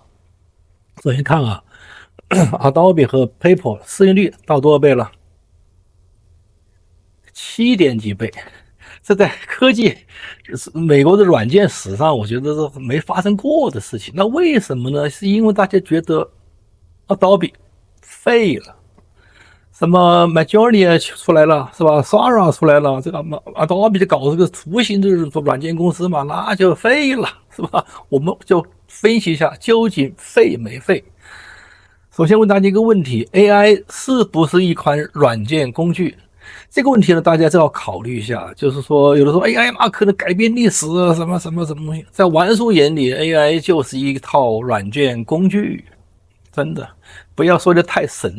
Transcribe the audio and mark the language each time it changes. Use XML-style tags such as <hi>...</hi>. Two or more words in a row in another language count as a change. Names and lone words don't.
<zh>首先看啊，Adobe 和 Paper 市盈率到多少倍了？7點幾倍，這在科技美國的軟件史上，我覺得是沒發生過的事情。那為什麼呢？是因為大家覺得 Adobe 廢了。什麼 Midjourney 出來了是吧 ？Sora 出來了，這個 Adobe 就搞這個图形的軟件公司嘛，那就廢了是吧？我們就分析一下究竟廢沒廢。首先問大家一個問題 ：AI 是不是一款軟件工具？這個問題呢，大家就要考慮一下。就是說，有的說 AI 嘛可能改變歷史啊，什麼東西，在玩書眼裡 ，AI 就是一套軟件工具，真的不要說的太神。</zh>